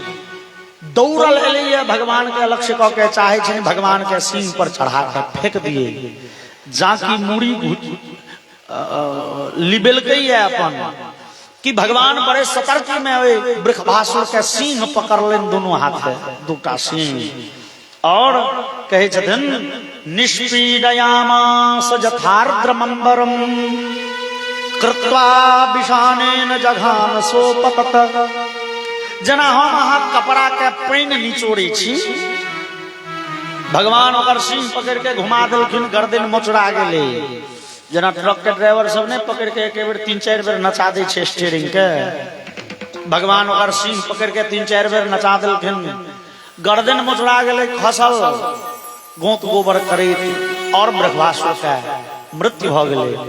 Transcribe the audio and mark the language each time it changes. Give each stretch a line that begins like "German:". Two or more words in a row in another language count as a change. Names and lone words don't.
Maithili: दौड़ल एले भगवान के लक्ष्य क के, चाहे छइन भगवान के सींग पर चढ़ा के फेंक दिए। जाकी मुड़ी लिबेल गई है अपन, कि भगवान बड़े सतर्की में बृखभासुर के सिंह पकड़ लेन दोनों हाथ, 2टा सिंह, और कहे छथिन
Sanskrit: निष्पीडयामास यथार्द्रमंबरम कृत्वा विषानेन जघान सोपतत।
Maithili: जना हम अहाँ कपड़ा के पानि निचोड़े छी, भगवान ओकर सीन पकड़ के घुमा देलखिन, गर्दन मोचरा गेले। जना ट्रक के ड्राइवर सब ने पकड़ के एक बेर 3-4 बेर नचा दे छे स्टीयरिंग के, भगवान ओकर सीन पकड़ के 3-4 बेर नचा देलखिन, गर्दन मोचरा गेले, खसल, गोत गोबर करैत और ब्रह्मासुर का मृत्यु भ गेले।